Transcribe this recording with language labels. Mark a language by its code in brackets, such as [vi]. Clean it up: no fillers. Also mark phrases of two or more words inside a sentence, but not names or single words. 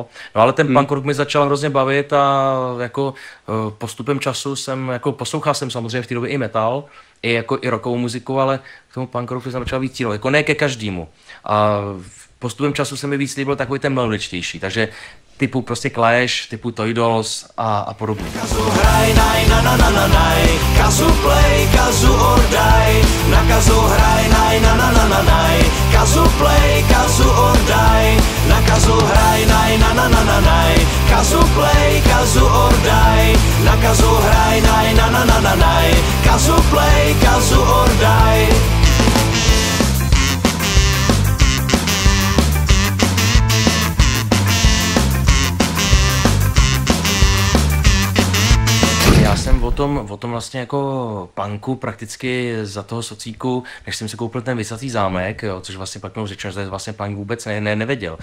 [cs] No ale ten punk rock mi začal hrozně bavit a jako postupem času poslouchal jsem samozřejmě v té době i metal, i rockovou muziku, ale k tomu punk rocku jsem začal víc cílit, jako ne ke každému. A postupem času se mi víc líbil takový ten melodičtější, takže typu prostě Clash, typu Toy Dolls a podobně. Kazu hraj, naj, na na na na naj, kazu play, kazu or die, na kazu hraj, naj, na na na na naj, kazu play, kazu or die, na kazu hraj, naj, na na na na naj, kazu play, kazu or die, na kazu hraj, naj, na na na na naj, kazu play, kazu or die. Já jsem o tom vlastně jako punku prakticky za toho socíku, než jsem si koupil ten Visací zámek, jo, což vlastně pak měl řečeno, že vlastně punk vůbec nevěděl.